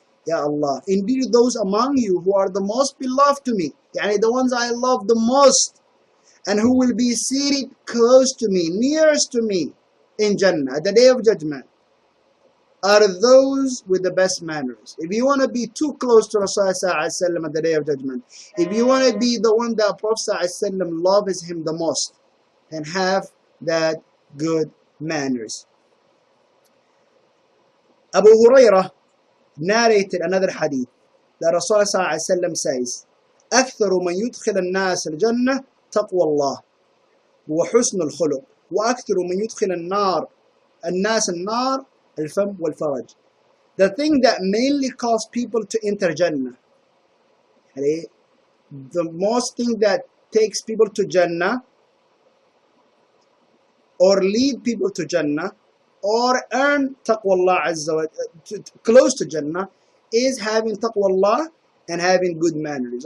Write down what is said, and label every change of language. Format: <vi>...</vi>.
<en>Ya Allah, indeed those among you who are the most beloved to me, yani the ones I love the most, and who will be seated close to me, nearest to me in Jannah at the day of judgment, are those with the best manners. If you want to be too close to Rasulullah at the day of judgment, if you want to be the one that Prophet loves him the most, then have that good manners. Abu Hurairah narrated another hadith that Rasulullah says,</en> <ar>أكثر من يدخل الناس الجنة تقوى الله وحسن الخلق وأكثر من يدخل الناس النار الفم والفرج.</ar> <en>The thing that mainly causes people to enter Jannah, the most thing that takes people to Jannah or lead people to Jannah or earn taqwa Allah Azza wa close to Jannah is having taqwa Allah and having good manners.</en>